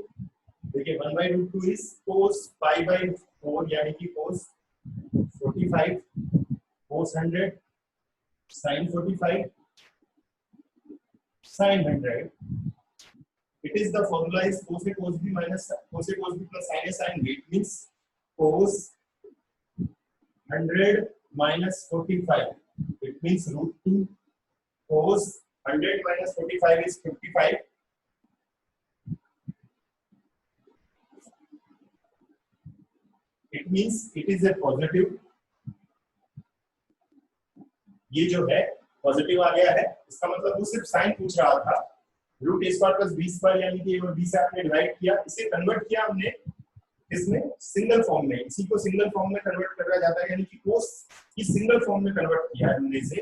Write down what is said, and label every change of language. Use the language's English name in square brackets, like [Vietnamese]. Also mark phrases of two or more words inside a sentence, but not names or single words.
[Hindi] देखिए 1 [English] by root 2 is cos pi by 4 [Hindi] यानी कि [English] cos 45 cos 100 sin 45 sin 100। It is the formula is cos A cos B minus cos A cos B plus sin A sin B. It means cos 100 minus 45. It means root 2 cos 100 minus 45 is 55. It means it is a positive. [Hindi] ये जो है पॉजिटिव आ गया है, इसका मतलब वो सिर्फ साइन पूछ रहा था। [English] root A square plus B square [Hindi] यानी कि बी से आपने डिवाइड किया, इसे कन्वर्ट किया हमने इसमें [English] single form [Hindi] में, इसी को [English] single form [Hindi] में कन्वर्ट करा जाता है, यानी कि कोस की [English] single form [Hindi] में कन्वर्ट किया है हमने इसे।